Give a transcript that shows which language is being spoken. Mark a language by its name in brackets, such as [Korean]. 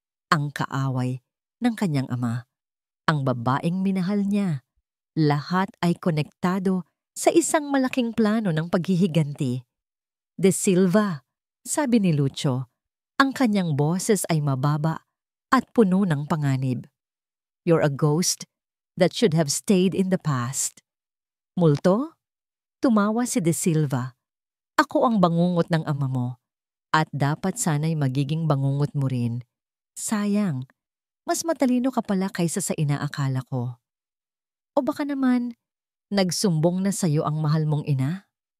[Filipino] Ang kaaway ng kanyang ama. Ang babaeng minahal niya. Lahat ay konektado sa isang malaking plano ng paghihiganti. De Silva, sabi ni Lucio, ang kanyang boses ay mababa at puno ng panganib. [English] You're a ghost that should have stayed in the past. [Filipino] Multo? Tumawa si De Silva. Ako ang bangungot ng ama mo at dapat sana'y magiging bangungot mo rin. Sayang, mas matalino ka pala kaysa sa inaakala ko. O baka naman, nagsumbong na sa'yo ang mahal mong ina?